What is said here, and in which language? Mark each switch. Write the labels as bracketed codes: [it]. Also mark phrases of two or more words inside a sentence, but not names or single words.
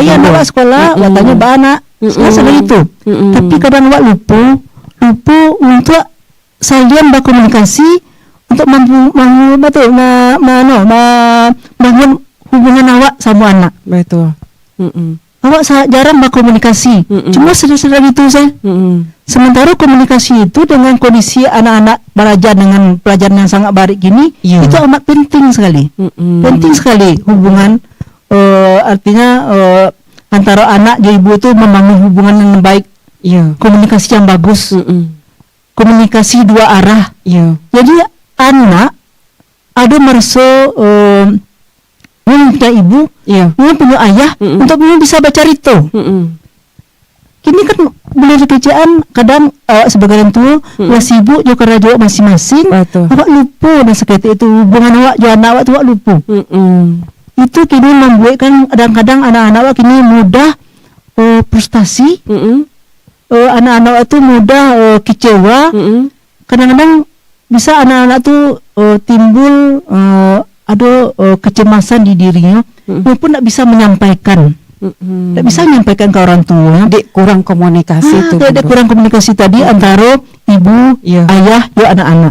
[id] Bayar anak sekolah, awak tanya bah anak, sudah gitu. Tapi kadang awak lupa untuk saling berkomunikasi. Untuk membangun hubungan awak sama anak. Betul. Awak jarang berkomunikasi. Cuma sedar-sedar itu saya. Sementara komunikasi itu dengan kondisi anak-anak belajar dengan pelajaran yang sangat baik gini, itu amat penting sekali. Penting sekali hubungan. Artinya antara anak dan ibu itu membangun hubungan yang baik. Komunikasi yang bagus. Komunikasi dua arah. Jadi anak ada merasa punya ibu, punya ayah untuk bisa baca itu. Kini kan boleh kerjaan kadang sebagai orang tua masih sibuk juga kerja masing-masing. Awak lupa dan seperti itu hubungan awak dengan anak awak tu awak lupa. Itu kini membuatkan kadang-kadang anak-anak awak kini mudah frustasi. Anak-anak awak tu mudah kecewa. Kadang-kadang bisa anak-anak tu timbul ada kecemasan di dirinya, maupun tak bisa menyampaikan, tak bisa menyampaikan ke orang tua. Kurang komunikasi kurang komunikasi tadi antara ibu, ayah, anak-anak.